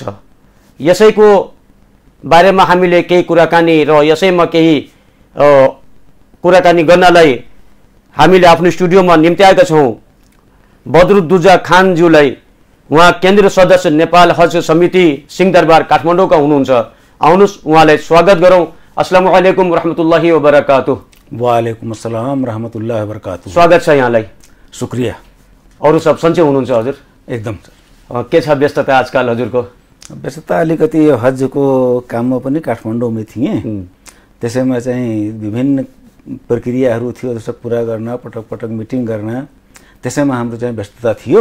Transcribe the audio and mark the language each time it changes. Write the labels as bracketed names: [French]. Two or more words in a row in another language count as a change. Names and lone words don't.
[Nepali] यसैको बारेमा हामीले केही कुराकानी र यसैमा केही कुराकानी गर्नलाई हामीले आफ्नो स्टुडियोमा निम्त्याएका छौँ बदरुद्दुजा खानज्यूलाई। उहाँ केन्द्रीय सदस्य नेपाल हज समिति सिंहदरबार काठमाडौँका हुनुहुन्छ। आउनुहोस् उहाँलाई स्वागत गरौँ। [Arabic] السلام عليكم ورحمة الله وبركاته. وعليكم السلام رحمة الله وبركاته. [Nepali] स्वागत छ यहाँलाई। शुक्रिया। अरू सब सन्चै हुनुहुन्छ हजुर? एकदम। के छ व्यस्तता आजकल हजुरको? व्यस्तता अलिकति यो हजको काममा पनि काठमाडौँमै थिएँ। त्यसैमा चाहिँ विभिन्न प्रक्रियाहरू थियो, जस्तो पुरा गर्न, पटक पटक मिटिङ गर्न, त्यसैमा हाम्रो चाहिँ व्यस्तता थियो।